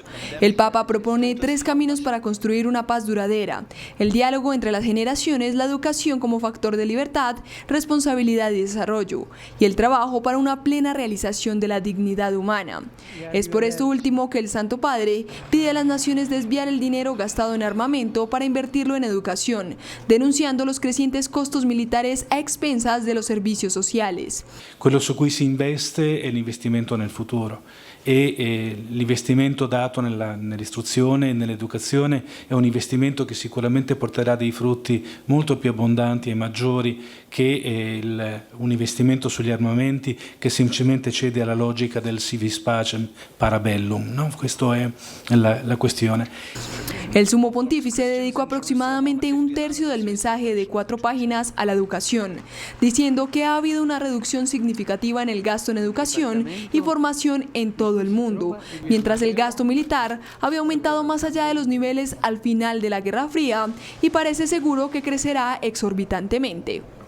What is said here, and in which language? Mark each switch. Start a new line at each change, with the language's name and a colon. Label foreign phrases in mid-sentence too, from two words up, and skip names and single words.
Spanish: El Papa propone 3 caminos para construir una paz duradera: el diálogo entre las generaciones, la educación como factor de libertad, responsabilidad y desarrollo, y el trabajo para una plena realización de la dignidad humana. Es por esto último que el Santo Padre pide a las naciones desviar el dinero gastado en armamento para invertirlo en educación, denunciando los crecientes costos militares a expensas de los servicios sociales.
Italian: Quello su cui si investe è l'investimento nel futuro e l'investimento dato nell'istruzione e nell'educazione è un investimento che sicuramente porterà dei frutti molto più abbondanti e maggiori che un investimento sugli armamenti che semplicemente cede alla logica del
Latin: si vis pacem para bellum,
Italian: ¿no? Questa è la questione.
Spanish: El sumo pontífice dedicó aproximadamente 1/3 del mensaje de 4 páginas a la educación, diciendo que ha habido una reducción significativa en el gasto en educación y formación en todo el mundo, mientras el gasto militar había aumentado más allá de los niveles al final de la Guerra Fría y parece seguro que crecerá exorbitantemente.